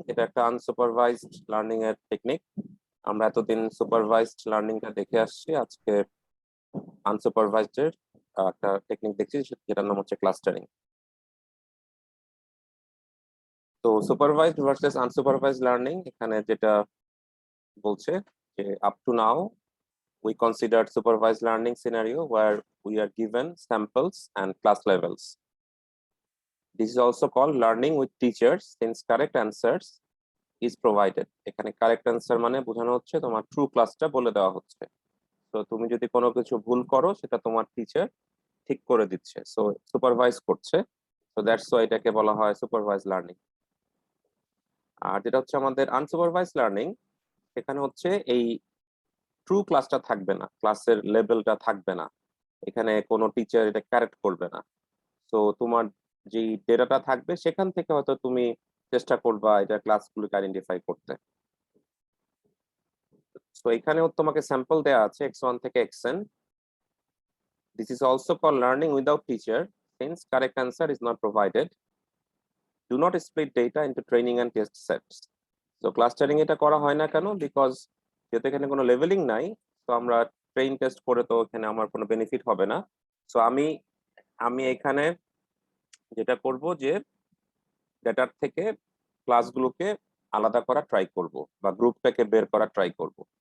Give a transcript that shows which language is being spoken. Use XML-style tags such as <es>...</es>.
<bn>এটা একটা unsupervised learning এর টেকনিক। আমরা এতদিন সুপারভাইজড লার্নিংটা দেখে আসছি, আজকে আনসুপারভাইজড এর একটা টেকনিক দেখছি যেটার নাম হচ্ছে ক্লাস্টারিং।</bn> <en>তো supervised versus unsupervised learning</en> <bn>এখানে যেটা বলছে যে</bn> <en>Up to now we considered supervised learning scenario where we are given samples and class levels. This is also called learning with teachers since correct answers is provided.</en> <bn>এখানে correct answer মানে বোঝানো হচ্ছে তোমার true ক্লাসটা বলে দেওয়া হচ্ছে। তো তুমি যদি কোনো কিছু ভুল করো সেটা তোমার টিচার ঠিক করে দিচ্ছে, সো সুপারভাইজ করছে।</bn> <en>so that's why</en> <bn>এটাকে বলা হয় সুপারভাইজ লার্নিং। আর যেটা হচ্ছে আমাদের আনসুপারভাইজ লার্নিং, এখানে হচ্ছে এই ট্রু ক্লাসটা থাকবে না, ক্লাসের লেভেলটা থাকবে না, এখানে কোনো টিচার এটা কারেক্ট করবে না। তো তোমার যে ডেটাটা থাকবে সেখান থেকে হয়তো তুমি চেষ্টা করবা এটা ক্লাসগুলোকে আইডেন্টিফাই করতে। তো এখানেও তোমাকে স্যাম্পল দেয়া আছে x1 থেকে xn।</bn> <en>This is also called learning without teacher since correct answer is not provided. Do not split data into training and test sets.</en> <bn>So clustering এটা করা হয় না কেন? বিকজ যেহেতু এখানে কোনো লেভেলিং নাই, তো আমরা ট্রেন টেস্ট করে তো এখানে আমার কোনো বেনিফিট হবে না। সো আমি এখানে যেটা করব যে ডেটার থেকে ক্লাসগুলোকে আলাদা করা ট্রাই করব বা গ্রুপটাকে বের করা ট্রাই করব।</bn>